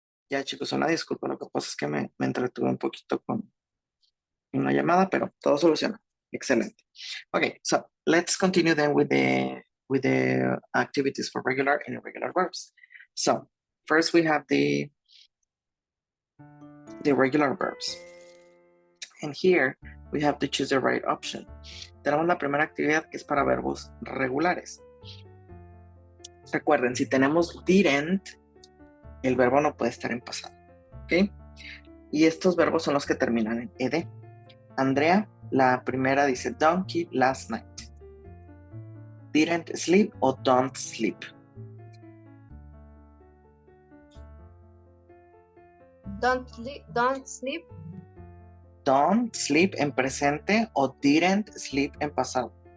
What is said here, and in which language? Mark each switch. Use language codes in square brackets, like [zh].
[es] Ya chicos, una disculpa, lo que pasa es que me entretuve un poquito con una llamada, pero todo soluciona. Excelente. [en] Okay, so let's continue then with the activities for regular and irregular verbs. So first we have the regular verbs. And here we have to choose the right option. [es] Tenemos la primera actividad que es para verbos regulares. Recuerden, si tenemos didn't, el verbo no puede estar en pasado. ¿Ok? Y estos verbos son los que terminan en ed. Andrea, la primera dice donkey last night. [en] Didn't sleep o don't sleep. Don't sleep. Don't sleep. Don't sleep [es] en presente o [en] didn't sleep [es] en pasado.